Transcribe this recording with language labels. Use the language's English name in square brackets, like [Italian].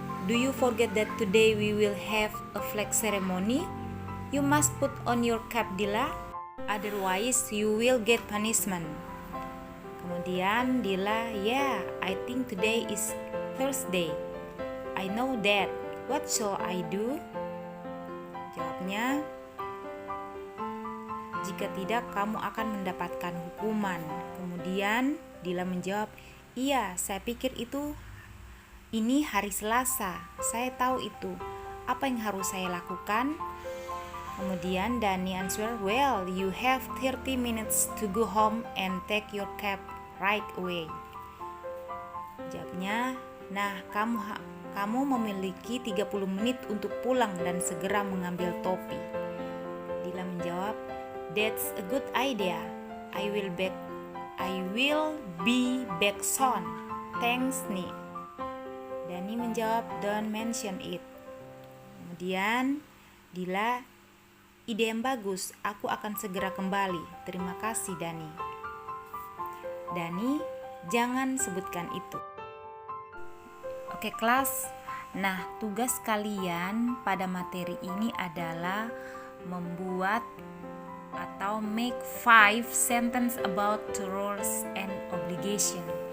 [English] Do you forget that today we will have a flag ceremony? You must put on your cap, Dila. Otherwise, you will get punishment. [Indonesian] Kemudian [English] Dila, yeah, I think today is Thursday. I know that. What shall I do? [Indonesian] Jawabnya, jika tidak kamu akan mendapatkan hukuman. Kemudian Dila menjawab, iya, saya pikir ini hari Selasa. Saya tahu itu. Apa yang harus saya lakukan? Kemudian [English] Dani answer, well, you have 30 minutes to go home and take your cap right away. [Indonesian] Jawabnya, nah kamu memiliki 30 menit untuk pulang dan segera mengambil topi. Dila menjawab, [English] that's a good idea. I will be back soon. Thanks, Ni. [Indonesian] Dani menjawab, [English] don't mention it. [Indonesian] Kemudian Dila, ide yang bagus, aku akan segera kembali. Terima kasih, Dani. Dani, jangan sebutkan itu. Oke kelas, nah tugas kalian pada materi ini adalah membuat atau [English] make 5 sentence about the rules and obligation.